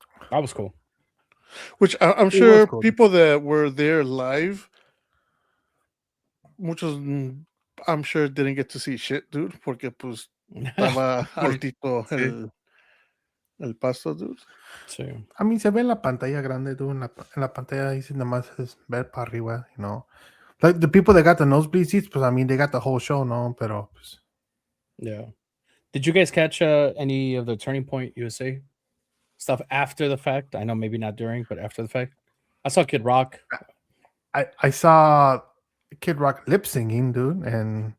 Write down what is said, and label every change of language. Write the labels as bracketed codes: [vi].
[en] That was cool. Which I'm was sure cool. people that were there live, [es] muchos, [en] I'm sure didn't get to see shit, dude, [es] porque pues estaba altito Sí. el pasto, dude. Sí. [en] I mean, [es] se ve en la pantalla grande, dude. En la pantalla dice nada más es ver para arriba, [en] you know. Like the people that got the nosebleed seats, [es] pues [en] I mean, they got the whole show, no? [es] Pero, pues, [en] Yeah. Did you guys catch any of the Turning Point USA stuff after the fact? I know maybe not during, but after the fact. I saw Kid Rock. I saw Kid Rock lip singing, dude, and